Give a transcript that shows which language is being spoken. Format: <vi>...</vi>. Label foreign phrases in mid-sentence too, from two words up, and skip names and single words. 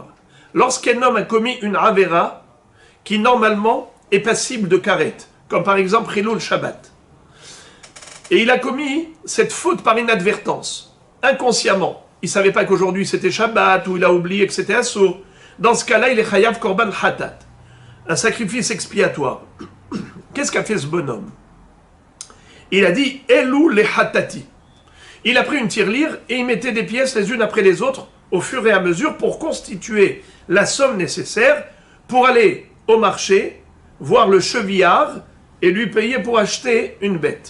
<fr>Lorsqu'un homme a commis une avera qui normalement est passible de karet, comme par exemple</fr> <he>חילול שבת,</he> <fr>et il a commis cette faute par inadvertance, inconsciemment. Il ne savait pas qu'aujourd'hui c'était Shabbat, ou il a oublié que c'était Assour. Dans ce cas-là, il est</fr> <he>חייב קרבן חטאת,</he> <fr>un sacrifice expiatoire. Qu'est-ce qu'a fait ce bonhomme? Il a dit</fr> <he>אלו לחטאתי.</he> <fr>Il a pris une tirelire et il mettait des pièces les unes après les autres au fur et à mesure pour constituer la somme nécessaire pour aller au marché, voir le chevillard et lui payer pour acheter une bête.</fr>